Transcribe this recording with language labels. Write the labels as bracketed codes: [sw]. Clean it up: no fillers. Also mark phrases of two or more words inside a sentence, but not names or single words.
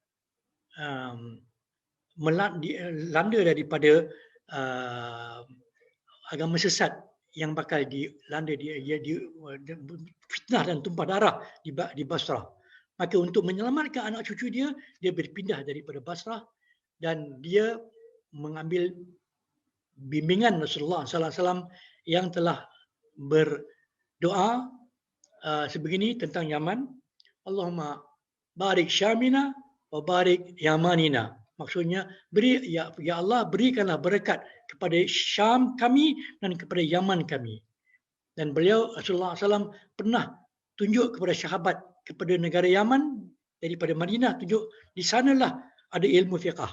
[ms] melanda daripada agama sesat yang bakal dilanda fitnah dan tumpah darah di Basrah. Maka untuk menyelamatkan anak cucu dia, dia berpindah daripada Basrah dan dia mengambil bimbingan Rasulullah SAW yang telah berdoa sebegini tentang Yaman. [ar] Allahumma barik Syamina wa barik Yamanina. [ms] Maksudnya, ya Allah, berikanlah berkat kepada Syam kami dan kepada Yaman kami. Dan beliau Rasulullah SAW pernah tunjuk kepada sahabat kepada negara Yaman daripada Madinah, tunjuk di sanalah ada ilmu fiqah.